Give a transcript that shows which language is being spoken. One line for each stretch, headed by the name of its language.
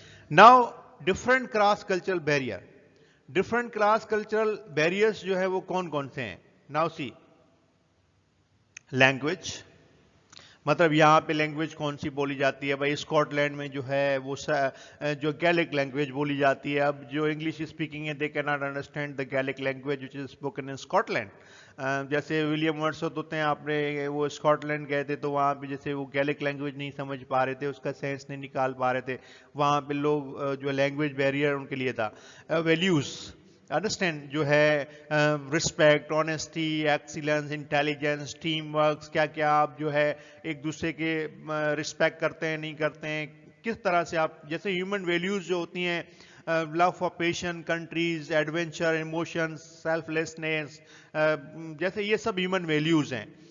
English: Now different cross cultural barrier. Different cross cultural barriers
Urdu: جو ہے وہ کون کون سے ہیں.
English: now see, language,
Urdu: مطلب یہاں پہ لینگویج کون سی بولی جاتی ہے؟ بھائی اسکاٹ لینڈ میں جو ہے وہ جو گیلک لینگویج بولی جاتی ہے. اب جو انگلش اسپیکنگ ہے
English: They can not understand the Gaelic language which is spoken in Scotland.
Urdu: جیسے ولیم ورڈسورتھ ہوتے ہیں, آپ نے وہ اسکاٹ لینڈ گئے تھے تو وہاں پہ جیسے وہ گیلک لینگویج نہیں سمجھ پا رہے تھے, اس کا سینس نہیں نکال پا رہے تھے, وہاں پہ لوگ جو لینگویج بیریئر ان کے لیے تھا. ویلیوز انڈرسٹینڈ جو ہے respect, honesty, excellence, intelligence, team works, کیا کیا آپ جو ہے ایک دوسرے کے رسپیکٹ کرتے ہیں نہیں کرتے ہیں, کس طرح سے آپ جیسے ہیومن ویلیوز جو ہوتی ہیں love for passion, countries, adventure, emotions, self lessons, جیسے یہ سب ہیومن ویلیوز ہیں.